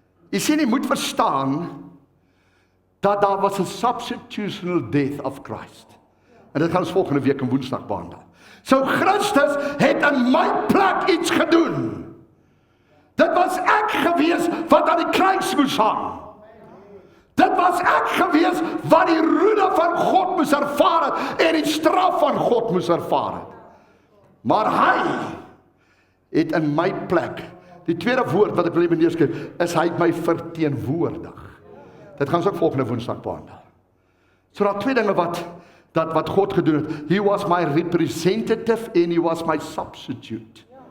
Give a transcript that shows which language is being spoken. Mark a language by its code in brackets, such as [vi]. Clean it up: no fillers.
[af] Jy sien, jy moet verstaan, dat daar was 'n [en] substitutional death of Christ. [af] En dit gaan ons volgende week in Woensdag behandel. So Christus het in my plek iets gedoen. Dit was ek gewees wat aan die kruis moes hang. Dit was ek gewees wat die roede van God moes ervaar het en die straf van God moes ervaar het. Maar hy het in my plek, die tweede woord wat ek wil neerskryf, is hy het my verteenwoordig. Dit gaan ons ook volgende Woensdag behandel. So daar twee dinge wat God gedoen het. [en] He was my representative and he was my substitute.